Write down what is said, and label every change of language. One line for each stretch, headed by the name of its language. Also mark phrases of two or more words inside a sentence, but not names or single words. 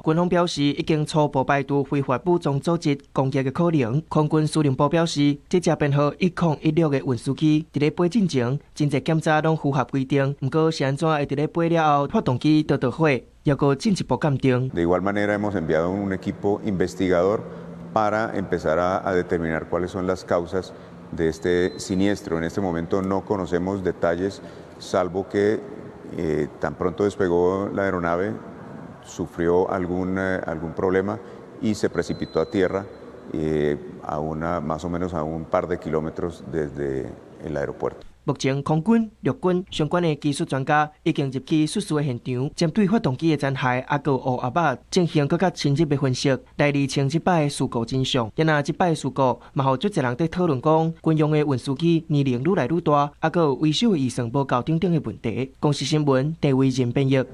Min Nan Chinese: 軍方表示已經初步排除非法武裝組織攻擊的可能。空軍司令部表示，這架編號1016的運輸機佇咧飛進前，真濟檢查攏符合規定。不過是安怎會佇咧飛了後發動機就導火，要閣進一步鑑定。
Spanish: De igual manera hemos enviado un equipo investigador para empezar a determinar cuáles son las causas de este siniestro. En este momento no conocemos detalles, salvo que tan pronto despegó la aeronave, sufrió algún problema y se precipitó a tierra más o menos a un par de kilómetros desde el aeropuerto。
Min Nan Chinese: 目前，空軍、陸軍相關的技術專家已經入去失事的現場，針對發動機的殘骸還有烏壓巴進行更加深入的分析，來釐清這擺的事故真相。也那這擺的事故，嘛互足儕人在討論講，軍用的運輸機年齡愈來愈大，還有維修的預算無夠等等的問題。公視新聞，戴維仁編譯。